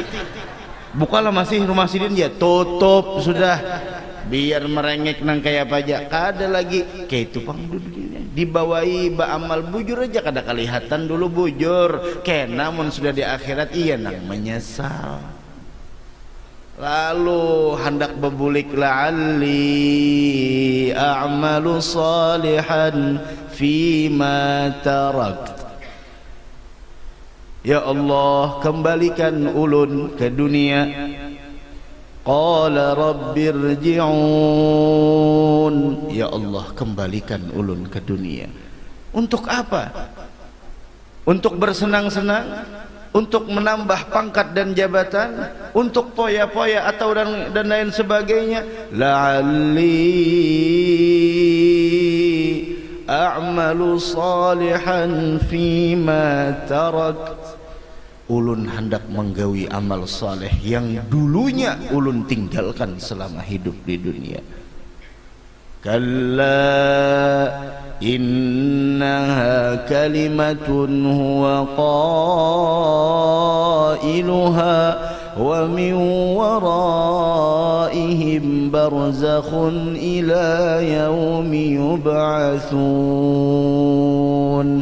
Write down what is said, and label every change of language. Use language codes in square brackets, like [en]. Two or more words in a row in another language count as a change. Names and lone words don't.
[bjn] Bukalah masih rumah Sidin ya tutup sudah biar merengek nang kayak pajak kada lagi kayak itu Pang dibawai ba amal bujur aja kada kelihatan dulu bujur kena mun sudah di akhirat iya nang menyesal. Lalu hendak bebulik [ar] لعلي أعمل صالحا فيما تركت. [bjn] Ya Allah kembalikan ulun ke dunia. [ar] قال رب ارجعون. [bjn] Ya Allah kembalikan ulun ke dunia. Untuk apa? Untuk bersenang-senang, untuk menambah pangkat dan jabatan, untuk poya-poya atau dan lain sebagainya. [ar] لعلي أعمل صالحا فيما تركت. [bjn] Ulun hendak menggawi amal saleh yang dulunya ulun tinggalkan selama hidup di dunia. [ar] كلا إنها كلمة هو قائلها ومن ورائهم برزخ إلى يوم يبعثون.